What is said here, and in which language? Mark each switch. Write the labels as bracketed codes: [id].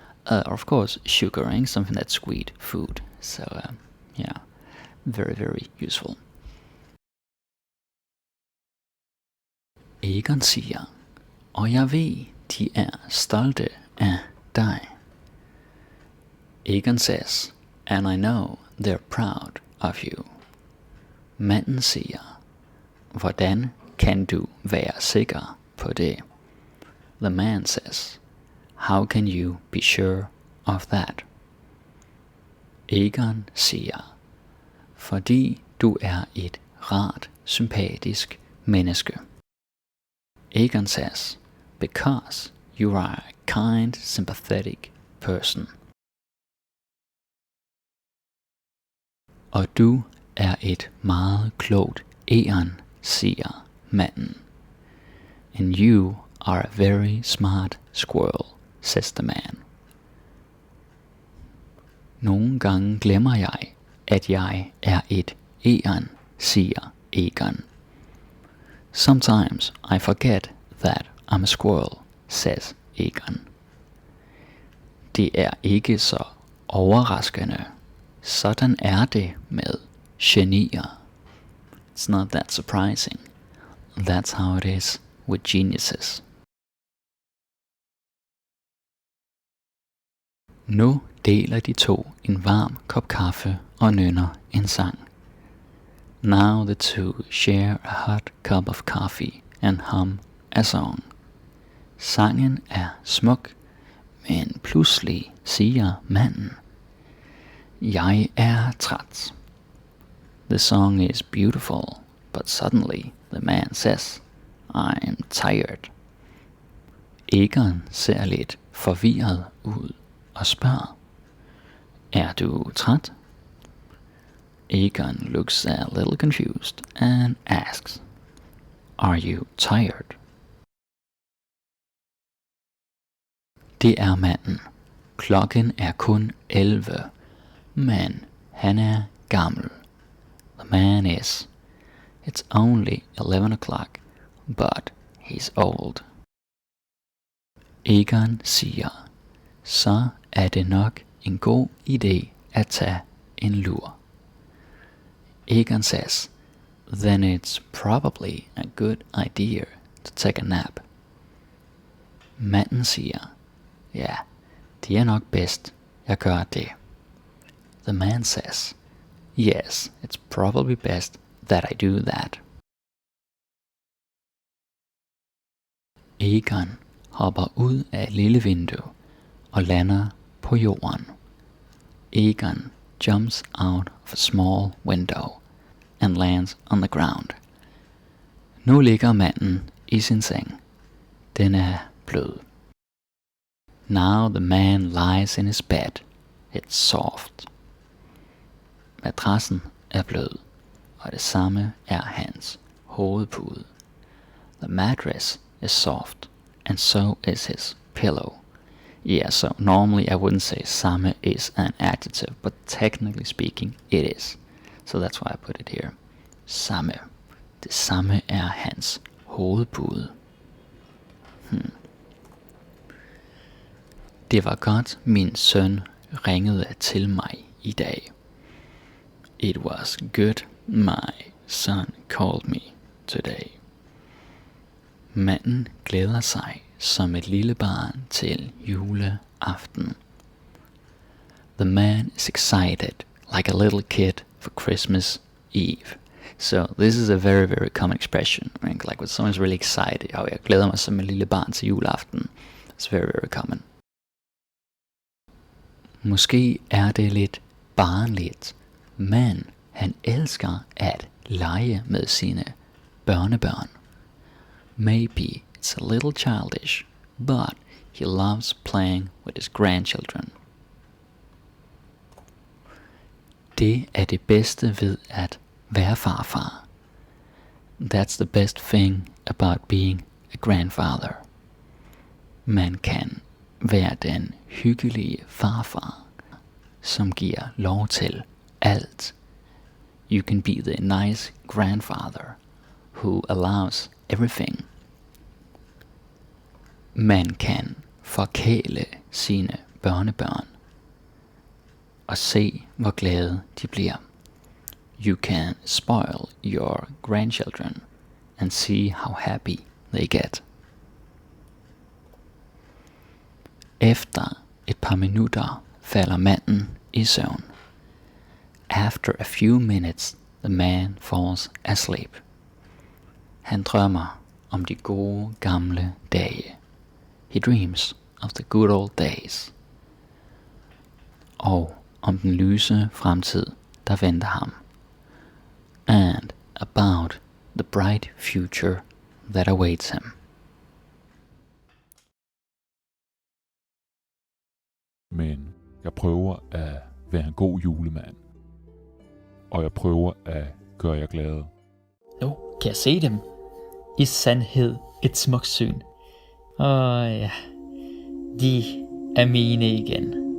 [en] Or of course, sugaring, something that's sweet, food. So yeah, very, very useful. [da] Egon siger, og jeg ved, de er stolte af dig. [en] Egon says, and I know they're proud of you. [da] Manden siger, hvordan kan du være sikker på det? [en] The man says, how can you be sure of that? [da] Egon siger, fordi du er et rart, sympatisk menneske. [en] Egon says, because you are a kind, sympathetic person. [da] Og du er et meget klogt egern, siger manden. [en] And you are a very smart squirrel, says the man. [da] Nogle gange glemmer jeg, at jeg er et egern, siger Egon. [en] Sometimes I forget that I'm a squirrel, says Egon. [da] Det er ikke så overraskende. Sådan er det med genier. [en] It's not that surprising. That's how it is with geniuses. [da] Nu deler de to en varm kop kaffe og nynner en sang. [en] Now the two share a hot cup of coffee and hum a song. [da] Sangen er smuk, men pludselig siger manden, jeg er træt. [en] The song is beautiful, but suddenly the man says, I'm tired. [da] Egon ser lidt forvirret ud og spørger, er du træt? [en] Egon looks a little confused and asks, are you tired? [da] Det er manden. Klokken er kun 11, men han er gammel. [en] The man is. It's only 11 o'clock, but he's old. [da] Egon siger, så er det nok en god idé at tage en lur. [en] Egon says, then it's probably a good idea to take a nap. [da] Manden siger, ja, det er nok bedst, jeg gør det. [en] The man says, yes, it's probably best that I do that. [da] Egon hopper ud af et lille vindue og lander på jorden. [en] Egon jumps out of a small window and lands on the ground. [da] Nu ligger manden i sin seng. Den er blød. [en] Now the man lies in his bed. It's soft. [da] Madrassen er blød, og det samme er hans hovedpude. [en] The mattress is soft, and so is his pillow. Yeah, so normally I wouldn't say samme is an adjective, but technically speaking it is. So that's why I put it here. [da] Samme. Det samme er hans hovedpude. Det var godt, min søn ringede til mig i dag. [en] It was good, my son called me today. [da] Manden glæder sig som et lille barn til juleaften. [en] The man is excited like a little kid for Christmas Eve. So this is a very, very common expression. Like when someone's really excited. [da] Jeg glæder mig som et lille barn til juleaften. [en] It's very, very common. [da] Måske er det lidt barnligt, men han elsker at lege med sine børnebørn. [en] Maybe it's a little childish, but he loves playing with his grandchildren. [da] Det er det bedste ved at være farfar. [en] That's the best thing about being a grandfather. [da] Man kan være den hyggelige farfar, som giver lov til alt. [en] You can be the nice grandfather who allows everything. [da] Man kan forkæle sine børnebørn og se, hvor glade de bliver. [en] You can spoil your grandchildren and see how happy they get. [da] Efter et par minutter falder manden i søvn. [en] After a few minutes, the man falls asleep. [da] Han drømmer om de gode gamle dage. [en] He dreams of the good old days. [da] Og om den lyse fremtid, der venter ham. [en] And about the bright future that awaits him. [da] Men jeg prøver at være en god julemand. Og jeg prøver at gøre jer glade. Nu kan jeg se dem. I sandhed et smukt syn. Ja, de er mine igen.